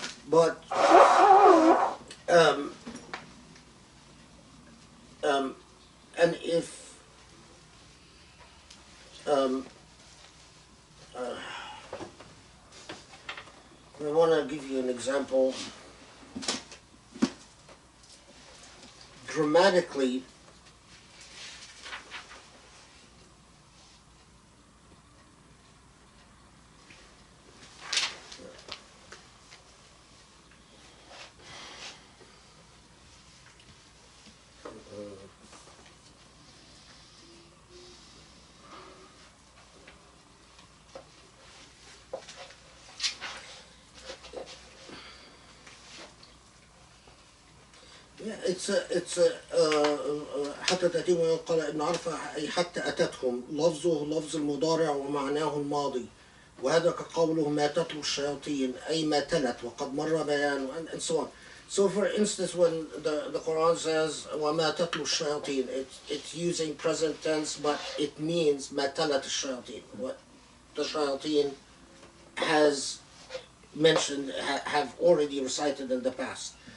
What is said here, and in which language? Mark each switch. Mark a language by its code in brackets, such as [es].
[en] But and if I want to give you an example. Grammatically, it's [ar] حتى تأتيهم يوم قال ابن عرفة أي حتى أتتهم لفظه لفظ المضارع ومعناه الماضي وهذا كقوله ما تتلو الشياطين أي ما تلت وقد مر بيانه [en] and so on. So for instance, when the Quran says [ar] وما تتلو الشياطين, [en] it's using present tense, but it means [ar] ما تلت الشياطين. [en] What the shayateen has mentioned, have already recited in the past.